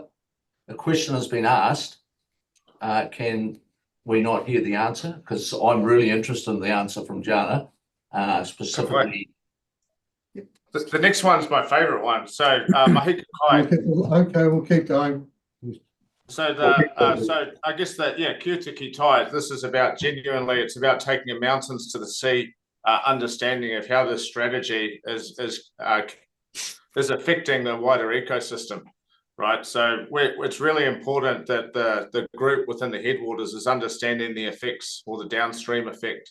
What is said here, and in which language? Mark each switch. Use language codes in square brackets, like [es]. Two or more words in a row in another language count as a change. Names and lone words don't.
[en] A question has been asked. Can we not hear the answer? Because I'm really interested in the answer from Jana, specifically. The next one's my favourite one. [mi] So Mahika Kai. [en] Okay, we'll keep going. So I guess that, yeah, [mi] Kiuta ki tai, [en] this is about genuinely, it's about taking the mountains to the sea, understanding of how this strategy is affecting the wider ecosystem, right? So it's really important that the group within the headwaters is understanding the effects or the downstream effect.